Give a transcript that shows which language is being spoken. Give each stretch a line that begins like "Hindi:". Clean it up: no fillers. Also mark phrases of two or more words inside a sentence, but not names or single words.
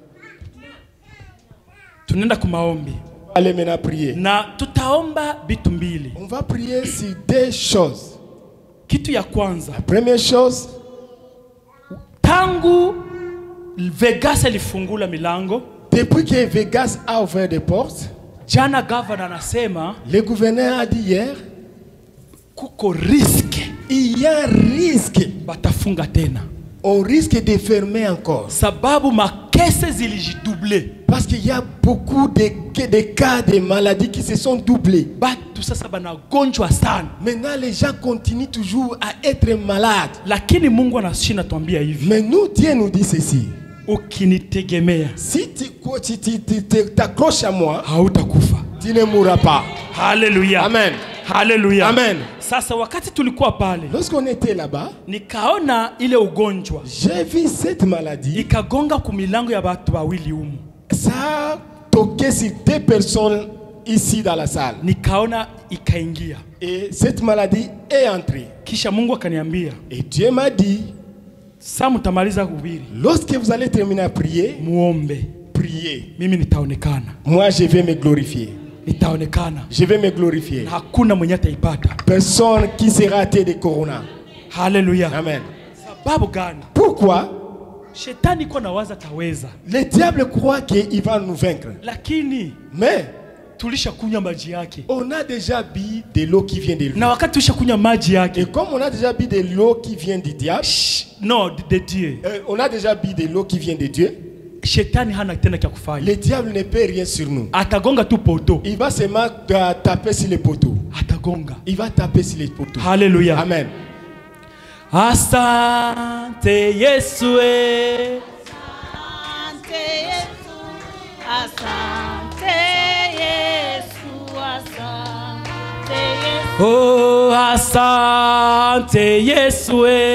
French: On va aller maintenant prier. On va prier sur deux choses. La première chose,
Swahili: Vegas ilifungula milango.
French: Depuis que Vegas a ouvert des portes,
Swahili: jana governor anasema
French: le gouverneur a dit hier,
Swahili: kuko risque.
French: Il y a un risque.
Swahili: Batafunga tena.
French: On risque de fermer encore.
Swahili: Sababu makese zilijidouble.
French: Parce qu'il y a beaucoup de cas de maladies qui se sont doublés.
Swahili: Batu sasa banagonjwa sana.
French: Maintenant les gens continuent toujours à être malades.
Swahili: Lakini Mungu anashinda tuambia hivi.
French: Mais nous, Dieu nous dit ceci.
Swahili: Ukinitegemea,
French: si tu t'accroches à moi,
Swahili: hautakufa.
French: Tu ne mourras pas. Hallelujah. Amen. Hallelujah. Amen.
Swahili: Sasa wakati tulikuwa pale,
French: lorsqu'on était là-bas,
Swahili: nikaona ile ugonjwa,
French: j'ai vu cette maladie,
Swahili: ikagonga kumilango ya watu wawili humu.
French: Ça a toqué sur deux personnes ici dans la salle.
Swahili: Nikaona ikaingia.
French: Et cette maladie est entrée.
Swahili: Kisha Mungu akaniambia,
French: et Dieu m'a dit,
Swahili: sasa mtamaliza kuhubiri,
French: lorsque vous allez terminer à prier,
Swahili: muombe.
French: Priez.
Swahili: Mimi nitaonekana.
French: Moi je vais me glorifier.
Swahili: Nitaonekana.
French: Je vais me glorifier.
Swahili: Hakuna mwenye ataipata.
French: Personne qui sera atteint de corona. Hallelujah. Amen.
Swahili: Sababu gani?
French: Pourquoi?
Swahili: Shetani kwa nawaza taweza.
French: Le diable croit qu'il va nous vaincre.
Swahili: Lakini,
French: mais
Swahili: tulisha kunywa maji yake.
French: On a déjà bu de l'eau qui vient de lui.
Swahili: Na wakati tulisha kunywa maji yake.
French: Et comme on a déjà bu de l'eau qui vient du diable, non, de Dieu. On a déjà bu de l'eau qui vient de Dieu.
Swahili: Shetani hana tena kia kufanya.
French: Le diable ne peut rien sur nous.
Swahili: Atagonga tu poteau.
French: Il va seulement taper sur les poteaux.
Swahili: Atagonga.
French: Il va taper sur les poteaux. Hallelujah. Amen.
Swahili: Asante Yesu. Asante Yesu. Asante Yesu. Asante Yesu. Oh, asante Asante Yesu,